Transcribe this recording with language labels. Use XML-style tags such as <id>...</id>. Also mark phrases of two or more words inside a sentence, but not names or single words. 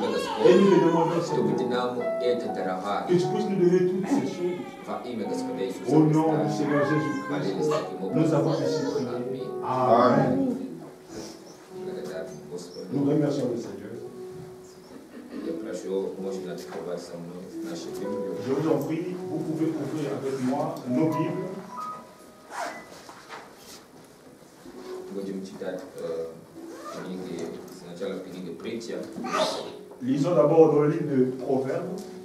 <fr>Et</fr> <ru>Господь,</ru> <fr>nous te demandons,</fr> <ru>чтобы Ты</ru> <fr>Seigneur,</fr> <ru>нам это даровал.</ru> <fr>que tu puisses nous donner toutes ces choses.</fr> <ru>Во имя Господа Иисуса</ru> <fr>Au nom du</fr> <ru>Христа.</ru> <fr>Seigneur Jésus-Christ,</fr> <ru>Молились таким</ru> <fr>nous</fr> <ru>образом.</ru> <fr>avons ainsi prié.</fr> <ru>Аминь.</ru> <fr>Amen.</fr> <ru>Благодарим Господу.</ru> <fr>Nous remercions le Seigneur.</fr> <ru>Я прошу, можно открывать со мной нашу Библию.</ru> <fr>Je vous en prie, vous pouvez ouvrir avec moi nos Bibles.</fr> <ru>Будем читать книги, сначала книги Притча,</ru> <fr>Lisons d'abord dans le livre de Proverbes.</fr>